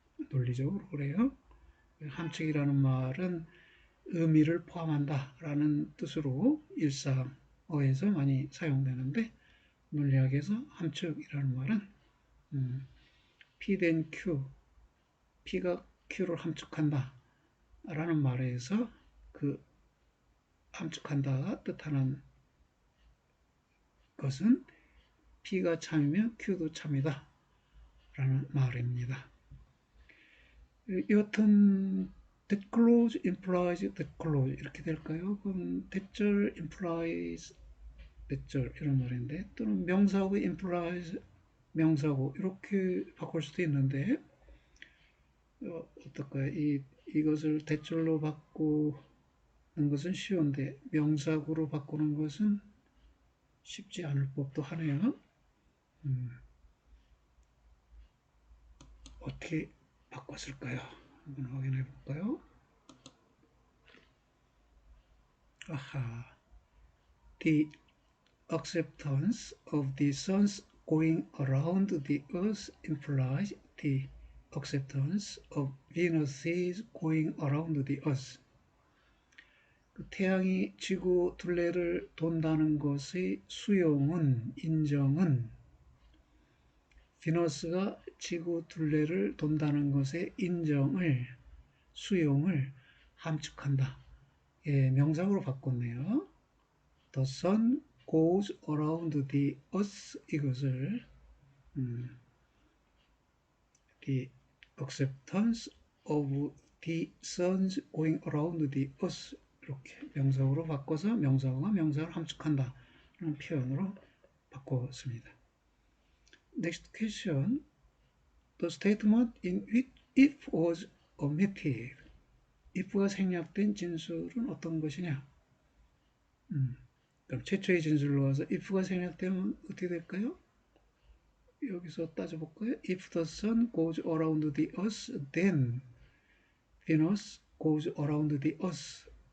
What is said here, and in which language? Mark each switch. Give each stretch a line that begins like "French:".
Korean: 논리적으로 그래요. 함축이라는 말은 의미를 포함한다 라는 뜻으로 일상어에서 많이 사용되는데 논리학에서 함축이라는 말은 P 된 Q, P가 Q를 함축한다 라는 말에서 그 함축한다가 뜻하는 것은 P가 참이면 Q도 참이다 라는 말입니다. 여튼
English: that clause implies that clause
Korean: 이렇게 될까요? 그럼 대절 implies 대절 이런 말인데 또는 명사구 implies 명사구 이렇게 바꿀 수도 있는데 어떨까요? 이것을 대절로 바꾸는 것은 쉬운데 명사구로 바꾸는 것은 쉽지 않을 법도 하네요. 어떻게 바꿨을까요? 한번 확인해 볼까요?
English: 아하, the acceptance of the sun's going around the earth implies the acceptance of Venus's going around the earth.
Korean: 그 태양이 지구 둘레를 돈다는 것의 수용은, 인정은 비너스가 지구 둘레를 돈다는 것의 인정을, 수용을 함축한다. 예, 명사구로 바꿨네요.
English: The sun goes around the earth
Korean: 이것을
English: the acceptance of the sun's going around the earth
Korean: 이렇게 명사구로 바꿔서 명사구가 명사를 함축한다 라는 표현으로 바꿨습니다.
English: Next question. The statement in which if was omitted.
Korean: if가 생략된 진술은 어떤 것이냐? 그럼 최초의 진술로 와서 if가 생략되면 어떻게 될까요? 여기서 따져볼까요?
English: If the sun goes around the earth, then Venus goes around the earth.